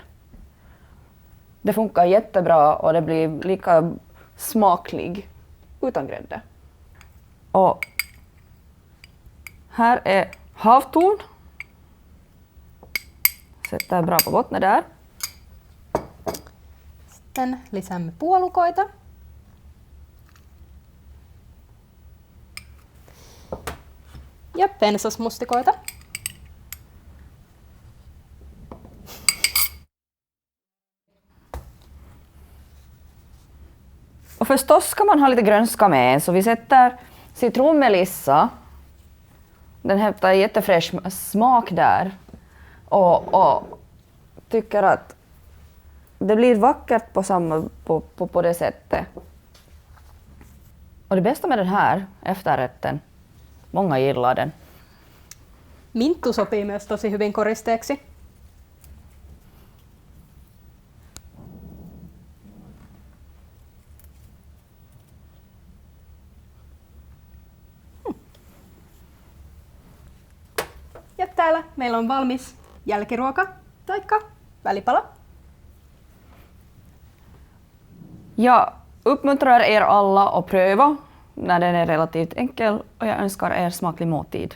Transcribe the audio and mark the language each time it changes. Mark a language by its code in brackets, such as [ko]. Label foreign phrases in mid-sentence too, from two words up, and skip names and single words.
[sv] Det funkar jättebra och det blir lika smaklig utan grädde. Och här är havtorn. Sätter bra på botten där. [fi] Sitten lisäämme puolukoita. Ja pensasmustikoita. [sv] Och förstås ska man ha lite grönska med, så vi sätter citronmelissa. Den hämtar jättefräsch smak där. Och tycker att det blir vackert på det sättet. Och det bästa med den här efterrätten, många gillar den. [fi] Minttu sopii myös tosi hyvin koristeeksi. Ja täällä meillä on valmis jälkiruoka taikka välipala. [sv] Jag uppmuntrar er alla att pröva när den är relativt enkel och jag önskar er smaklig måltid.